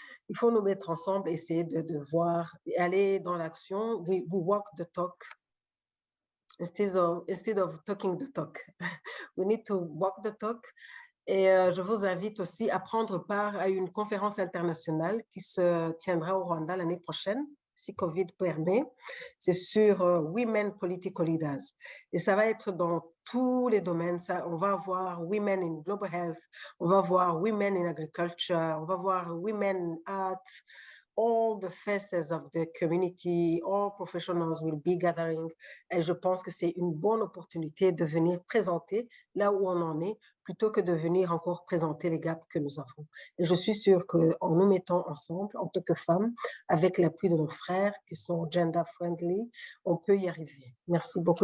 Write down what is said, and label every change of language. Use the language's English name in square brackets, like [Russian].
[French] il faut nous mettre ensemble, essayer de voir, aller dans l'action. [English] We walk the talk instead of talking the talk. We need to walk the talk. [French] Et je vous invite aussi à prendre part à une conférence internationale qui se tiendra au Rwanda l'année prochaine, si Covid permet. C'est sur Women Political Leaders. Et ça va être dans tous les domaines. On va voir Women in Global Health, on va voir Women in Agriculture, on va voir Women in Art. [English] All the faces of the community, all professionals will be gathering. [French] Et je pense que c'est une bonne opportunité de venir présenter là où on en est, plutôt que de venir encore présenter les gaps que nous avons. Et je suis sûre qu'en nous mettant ensemble, en tant que femmes, avec l'appui de nos frères qui sont gender-friendly, on peut y arriver. Merci beaucoup.